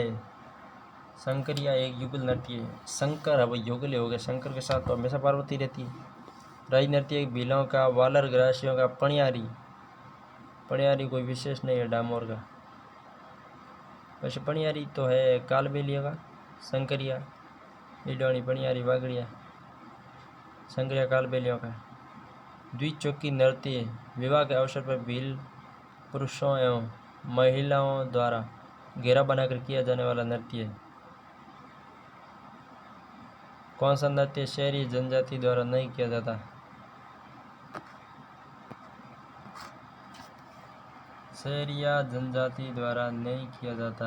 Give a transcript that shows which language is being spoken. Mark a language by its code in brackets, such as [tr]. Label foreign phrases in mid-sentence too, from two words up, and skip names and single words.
[hi] शंकरिया एक युगल नृत्य है। शंकर अब युगल हो गए। शंकर के साथ तो हमेशा पार्वती रहती है। राई नृत्य भीलों का। वालर ग्रासियों का। पणियारी कोई विशेष नहीं है डामोर का। वैसे पणियारी तो है कालबेलिया का। शंकरिया इडोनी पणियारी बागड़िया। शंकरिया कालबेलियों का। द्विचौकी नृत्य विवाह के अवसर पर भील पुरुषों एवं महिलाओं द्वारा घेरा बनाकर किया जाने वाला नृत्य है। कौन सा नृत्य शहरी जनजाति द्वारा नहीं किया जाता? शहरिया जनजाति द्वारा नहीं किया जाता।